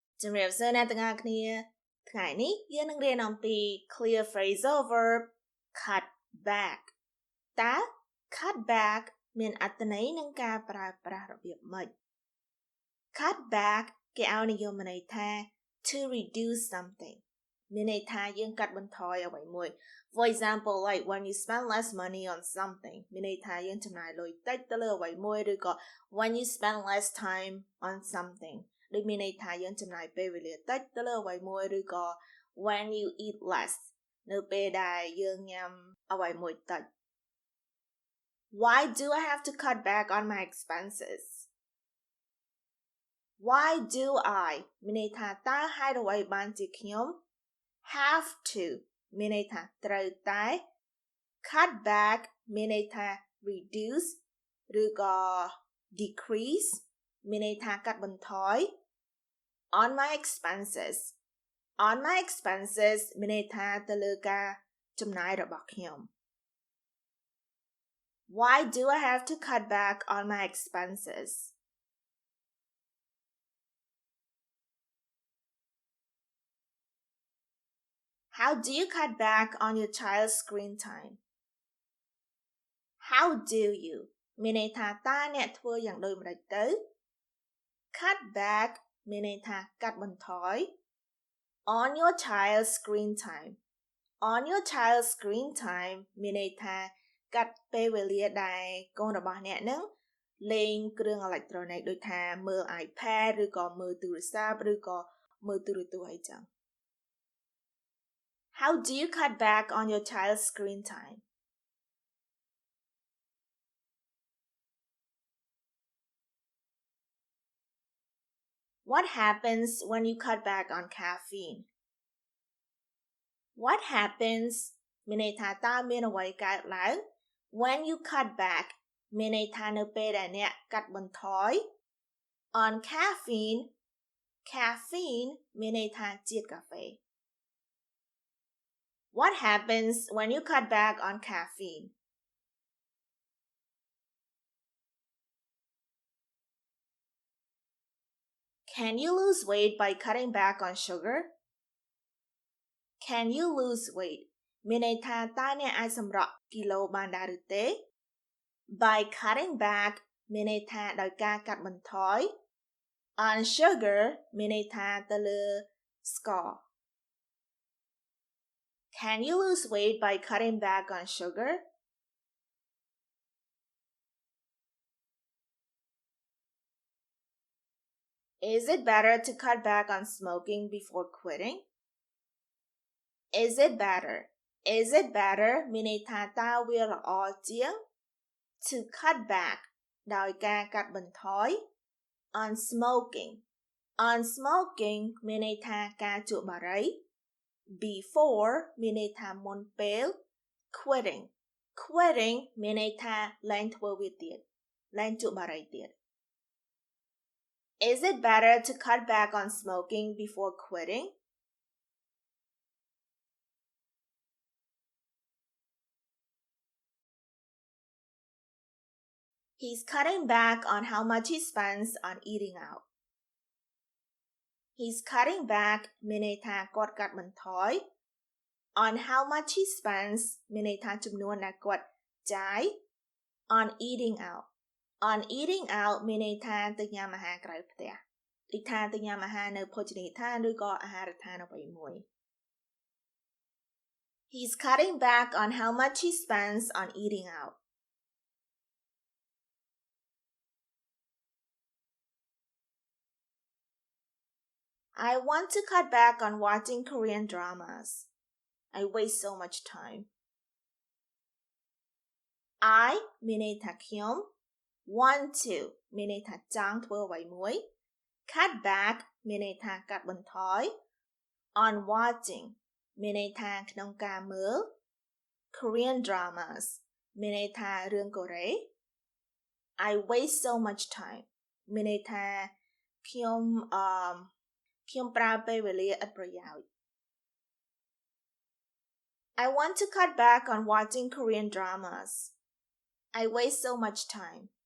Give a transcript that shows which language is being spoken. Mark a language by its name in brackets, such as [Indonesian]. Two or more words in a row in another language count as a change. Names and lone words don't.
[Khmer] ជំរាបសួរអ្នកទាំងអស់គ្នាថ្ងៃនេះយើងនឹងរៀនអំពី [English] clear phrasal verb cut back [Khmer] តើ [English] cut back [Khmer] មានអត្ថន័យនិងការប្រើប្រាស់ របៀបម៉េច [English] cut back [Khmer] គេឲ្យនិយមន័យថា [English] to reduce something [Khmer] មានន័យថាយើងកាត់បន្ថយអ្វីមួយ For [English] example like when you spend less money on something [Khmer] មានន័យថាយើងចំណាយលុយតិចទៅលើអ្វីមួយឬក៏ [English] when you spend less time on something [Khmer] ដូចមានន័យថាយើងចំណាយពេលវេលាតិចទៅលើអ្វីមួយឬក៏ [English] when you eat less [Khmer] នៅពេលដែលយើងញ៉ាំអ្វីមួយតិច [English] Why do I have to cut back on my expenses? Why do I [Khmer] មានន័យថាតើហេតុអ្វីបានជាខ្ញុំ [English] have to [Khmer] មានន័យថាត្រូវតែ [English] cut back [Khmer] មានន័យថា reduce ឬក៏ decrease មានន័យថាកាត់បន្ថយ [English] on my expenses [Khmer] មានន័យថាទៅលើការចំណាយរបស់ខ្ញុំ [English] Why do I have to cut back on my expenses? How do you cut back on your child's screen time? How do you [Khmer] មានន័យថាតើអ្នកធ្វើយ៉ាងដូចម្តេចទៅ [English] cut back [Khmer] មានន័យថាកាត់បន្ថយ [English] on your child's screen time [Khmer] មានន័យថាកាត់ពេលវេលាដែលកូនរបស់អ្នកនឹងលេងគ្រឿងអេឡិចត្រូនិកដូចថាមើល iPad ឬក៏មើលទូរស័ព្ទឬក៏មើលទូរទស្សន៍អីចឹង [English] How do you cut back on your child's screen time? What happens when you cut back on caffeine? What happens [Khmer] មានន័យថាតើមានអ្វីកើតឡើង [English] when you cut back [Khmer] មានន័យថានៅពេលដែលអ្នកកាត់បន្ថយ [English] on caffeine [Khmer] មានន័យថាជាតិកាហ្វេ [English] What happens when you cut back on caffeine? Can you lose weight by cutting back on sugar? Can you lose weight [Khmer] មានន័យថាតើអ្នកអាចសម្រក់គីឡូបានដែរឬទេ [English] By cutting back [Khmer] មានន័យថាដោយការកាត់បន្ថយ [English] on sugar [Khmer] មានន័យថាទៅលើស្ករ [English] Can you lose weight by cutting back on sugar? Is it better to cut back on smoking before quitting? Is it better [Khmer] មានន័យថាតើវាល្អជាង [English] to cut back [Khmer] ដោយការកាត់បន្ថយ [English] on smoking [Khmer] មានន័យថាការជក់បារី before មានន័យថាមុនពេល quitting មានន័យថាលែងធ្វើវាទៀតលែងជក់បារីទៀត [English] Is it better to cut back on smoking before quitting? He's cutting back on how much he spends on eating out. He's cutting back [Khmer] មានន័យថាគាត់កាត់បន្ថយ [English] on how much he spends [Khmer] មានន័យថាចំនួនដែលគាត់ចាយ [English] on eating out [Khmer] មានន័យថាទៅញ៉ាំអាហារក្រៅផ្ទះដូចថាទៅញ៉ាំអាហារនៅភោជនីយដ្ឋានឬក៏អាហារដ្ឋានអ្វីមួយ [English] He's cutting back on how much he spends on eating out. I want to cut back on watching Korean dramas. I waste so much time. [Khmer] I មានន័យថាខ្ញុំ [English] want to [Khmer] មានន័យថាចង់ធ្វើអ្វីមួយ [English] cut back [Khmer] មានន័យថាកាត់បន្ថយ [English] on watching [Khmer] មានន័យថាក្នុងការមើល [English] Korean dramas [Khmer] មានន័យថារឿងកូរ៉េ [English] I waste so much time [Khmer] មានន័យថា ខ្ញុំប្រើពេលវេលាឥតប្រយោជន៍ [English] I want to cut back on watching Korean dramas. I waste so much time.